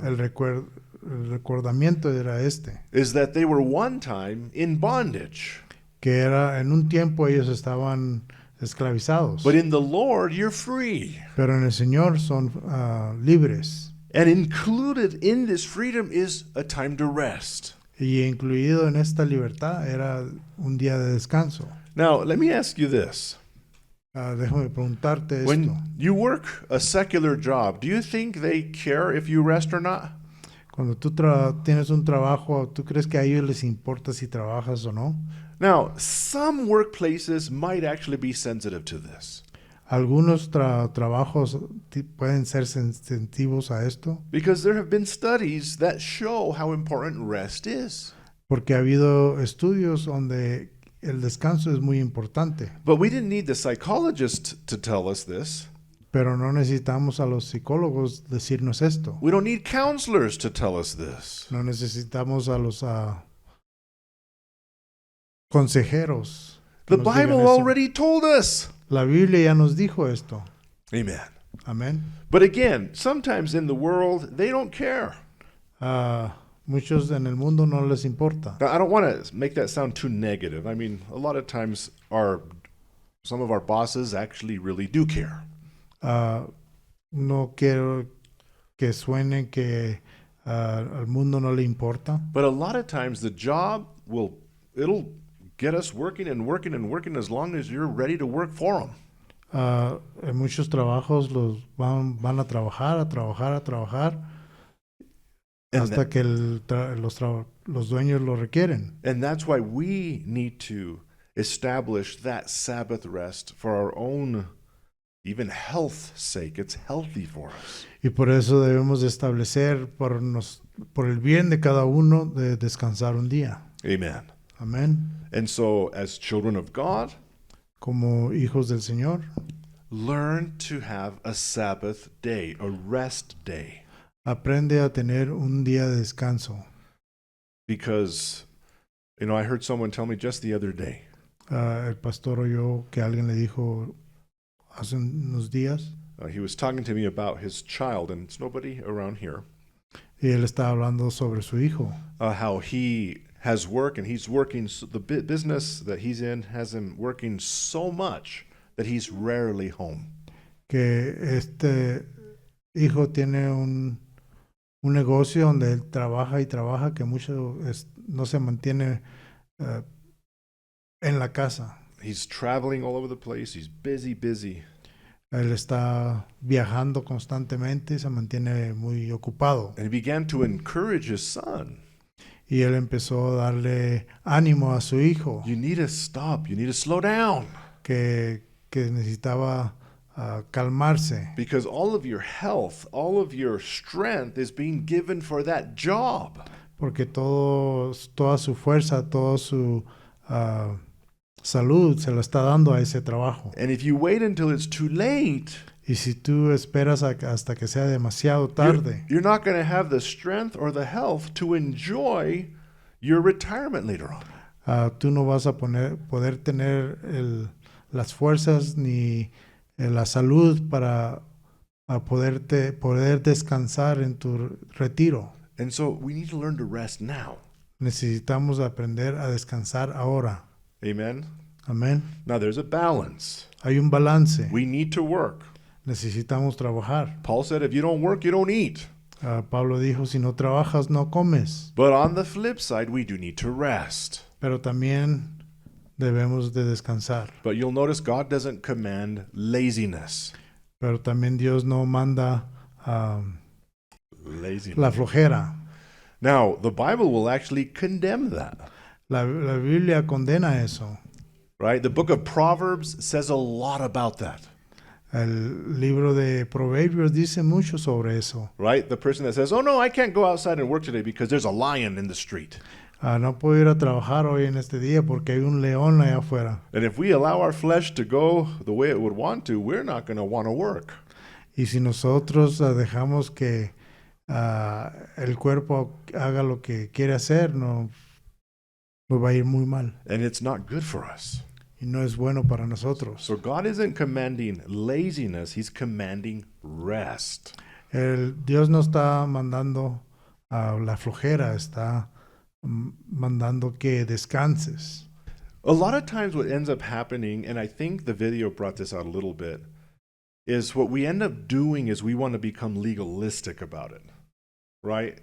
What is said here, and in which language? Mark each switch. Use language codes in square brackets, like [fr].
[es] el recordamiento era este, [en] is that they were one time in bondage. [es] que era en un tiempo ellos estaban esclavizados, [en] But in the Lord, you're free. [es] pero en el Señor son libres. [en] And included in this freedom is a time to rest. [es] Y incluido en esta libertad era un día de descanso. [en] Now, let me ask you this. [es] Déjame preguntarte esto. [en] When you work a secular job, do you think they care if you rest or not? [es] Cuando tú tienes un trabajo, ¿tú crees que a ellos les importa si trabajas o no? [en] Now, some workplaces might actually be sensitive to this. [es] Algunos trabajos pueden ser sensitivos a esto [en] Because there have been studies that show how important rest is. [es] porque ha habido estudios donde el descanso es muy importante, [en] But we didn't need the psychologist to tell us this. [es] pero no necesitamos a los psicólogos decirnos esto. [en] We don't need counselors to tell us this. [es] No necesitamos a los consejeros. que [en] The [es] nos digan [en] Bible [es] eso. [en] already told us. [es] La Biblia ya nos dijo esto. [en] Amen. [es] Amén. [en] But again, sometimes in the world, they don't care. [es] Muchos en el mundo no les importa. [en] Now, I don't want to make that sound too negative. I mean, a lot of times some of our bosses actually really do care. [es] No quiero que suene que al mundo no le importa. [en] But a lot of times the job it'll get us working and working and working as long as you're ready to work for them. [es] En muchos trabajos los van a trabajar, [en] And [es] hasta que los dueños lo requieren. [en] And that's why we need to establish that Sabbath rest for our own, even health's sake. It's healthy for us. [es] Y por eso debemos de establecer por el bien de cada uno de descansar un día. [en] Amen. [es] Amén. [en] And so, as children of God, [es] Como hijos del Señor, [en] learn to have a Sabbath day, a rest day. [es] aprende a tener un día de descanso. [en] Because, I heard someone tell me just the other day, [es] El pastor oyó que alguien le dijo hace unos días, [en] he was talking to me about his child, and it's nobody around here, [es] y él estaba hablando sobre su hijo, [en] how he has work and he's working, the business that he's in has him working so much that he's rarely home. [es] que este hijo tiene un negocio donde él trabaja y trabaja, que mucho no se mantiene en la casa. [en] He's traveling all over the place. He's busy. [es] Él está viajando constantemente, se mantiene muy ocupado. [en] And he began to encourage his son. [es] Y él empezó a darle ánimo a su hijo, [en] You need to stop. You need to slow down. [es] que necesitaba calmarse, [en] Because all of your health, all of your strength is being given for that job. [es] porque toda su fuerza, toda su salud se lo está dando a ese trabajo. [en] And if you wait until it's too late, [es] Y si tú esperas hasta que sea demasiado tarde, [en] you're not going to have the strength or the health to enjoy your retirement later on. [es] tú no vas a poder tener las fuerzas ni la salud para poder descansar en tu retiro. [en] And so we need to learn to rest now. [es] Necesitamos aprender a descansar ahora. [en] Amen. [es] Amén. [en] Now there's a balance. [es] Hay un balance. [en] We need to work. [es] Necesitamos trabajar. [en] Paul said, if you don't work, you don't eat. [es] Pablo dijo, si no trabajas, no comes. [en] But on the flip side, we do need to rest. [es] Pero también debemos de descansar. [en] But you'll notice God doesn't command laziness. [es] Pero también Dios no manda [en] Laziness. [es] la flojera. [en] Now, the Bible will actually condemn that. [es] La Biblia condena eso. [en] Right? The book of Proverbs says a lot about that. [es] El libro de Proverbios dice mucho sobre eso. [en] Right? The person that says, oh no, I can't go outside and work today because there's a lion in the street. [es] No puedo ir a trabajar hoy en este día porque hay un león allá afuera. [en] And if we allow our flesh to go the way it would want to, we're not going to want to work. [es] Y si nosotros dejamos que el cuerpo haga lo que quiere hacer, nos va a ir muy mal. [en] And it's not good for us. [es] Y no es bueno para nosotros. [en] So God isn't commanding laziness, He's commanding rest. [es] Dios no está mandando la flojera, está mandando que descanses. [en] A lot of times what ends up happening, and I think the video brought this out a little bit, is what we end up doing is we want to become legalistic about it, right?